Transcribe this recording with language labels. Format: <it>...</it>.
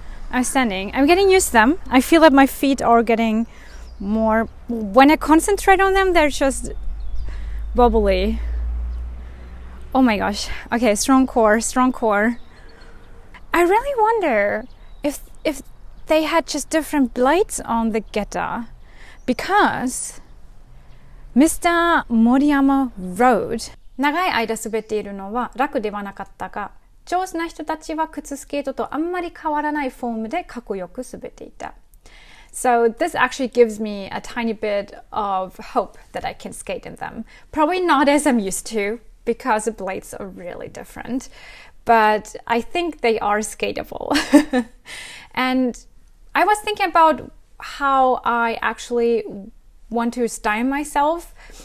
<en>I'm getting used to them. I feel that my feet are getting more, when I concentrate on them, they're just wobbly. Oh my gosh. Okay, strong core. I really wonder if they had just different blades on the geta, because Mr. Moriyama wrote,</en> <ja>長い間滑っているのは楽ではなかったが、上手な人たちは靴スケートとあんまり変わらないフォームでかっこよく滑っていた。</ja> <en>So this actually gives me a tiny bit of hope that I can skate in them. Probably not as I'm used to, because the blades are really different. But I think they are skatable. And I was thinking about how I actually want to style myself.</en>